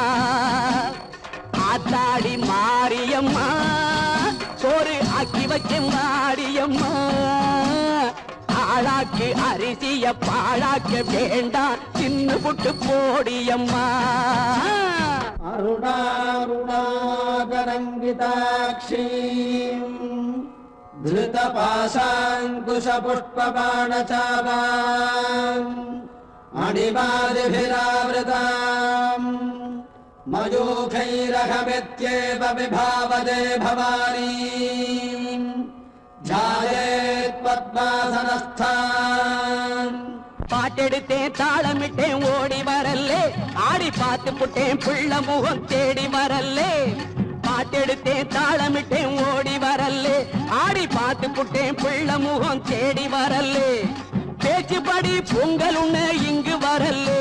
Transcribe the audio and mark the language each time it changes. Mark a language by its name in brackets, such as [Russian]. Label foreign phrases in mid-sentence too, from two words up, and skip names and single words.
[Tamil] ஆத்தாடி மாரியம்மா சோறு ஆக்கி வச்செம்பாடியம்மா. ஆளாக்கு அரிசிய பாழாக்க வேண்டாம் தின்னு புட்டு போடியம்மா. [Sanskrit] அருணாருணாகரங்கிதாட்சீம் धृतपाशाङ्कुशपुष्पबाणचापाम् मणिमादिभिरावृताम् मयूखैरहमित्येव विभावदे भवानीम् ध्यायेत् पद्मासनस्थान्. [Tamil] பாட்டெடுத்தேன் தாளமிட்டேன் ஓடி வரல்லே. ஆடி பார்த்து புட்டேன் பிள்ள முகம் தேடி வரல்லே. பாட்டெடுத்தேன் தாளமிட்டேன் ஓடி வரல்லே. ஆடி பார்த்து புட்டேன் பிள்ள முகம் தேடி வரல்லே. பேச்சுப்படி பொங்கல் உண்ண இங்கு வரல்லே.